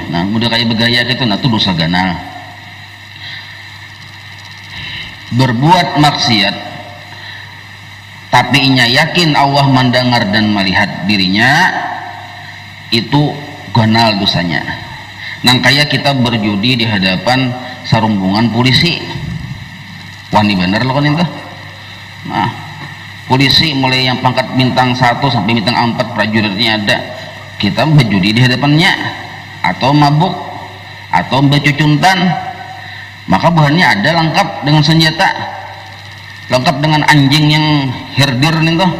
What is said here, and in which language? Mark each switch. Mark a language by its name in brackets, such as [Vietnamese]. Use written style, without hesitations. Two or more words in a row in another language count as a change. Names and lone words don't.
[Banjar] Nah, mudah kayak begaya gitu, nah itu dosa ganal. Berbuat maksiat tapi inya yakin Allah mendengar dan melihat dirinya, itu ganal dosanya. Nang kayak kita berjudi di hadapan sarumbungan polisi. Wani bener lo kan itu. Nah, polisi mulai yang pangkat bintang 1 sampai bintang 4 prajuritnya ada. Kita berjudi di hadapannya, atau mabuk, atau becuntan, maka bahannya ada lengkap dengan senjata, lengkap dengan anjing yang herdir nih tuh.